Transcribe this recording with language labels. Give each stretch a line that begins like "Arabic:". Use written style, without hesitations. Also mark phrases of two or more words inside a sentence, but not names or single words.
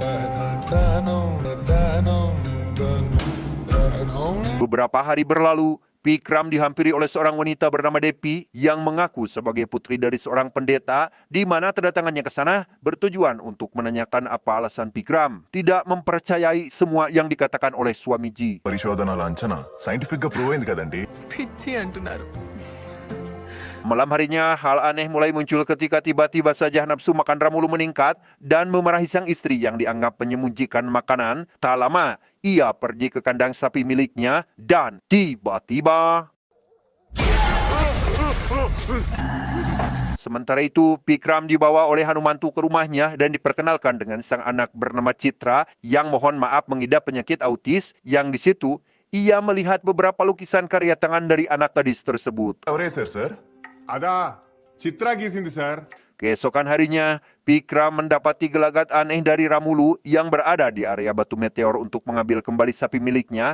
Indonesian: Beberapa hari berlalu, Pikram dihampiri oleh seorang wanita bernama Depi yang mengaku sebagai putri dari seorang pendeta, di mana kedatangannya ke sana bertujuan untuk menanyakan apa alasan Pikram tidak mempercayai semua yang dikatakan oleh Swamiji.
Telugu: పరిశోధనల అంచనా సైంటిఫిక్ గా ప్రూవ్ అయింది కదండి. పిచ్చి అంటున్నారు.
Indonesian: Malam harinya, hal aneh mulai muncul ketika tiba-tiba saja nafsu makan Ramulu meningkat dan memarahi sang istri yang dianggap menyembunyikan makanan. Tak lama, ia pergi ke kandang sapi miliknya dan tiba-tiba... Sementara itu, Pikram dibawa oleh Hanumantu ke rumahnya dan diperkenalkan dengan sang anak bernama Citra yang mohon maaf mengidap penyakit autis, yang di situ ia melihat beberapa lukisan karya tangan dari anak gadis tersebut.
Telugu: ఎవరేశారు సార్? అదా చిత్ర గీసింది సార్.
Indonesian: Keesokan harinya, Pikram mendapati gelagat aneh dari Ramulu yang berada di area batu meteor untuk mengambil kembali sapi miliknya.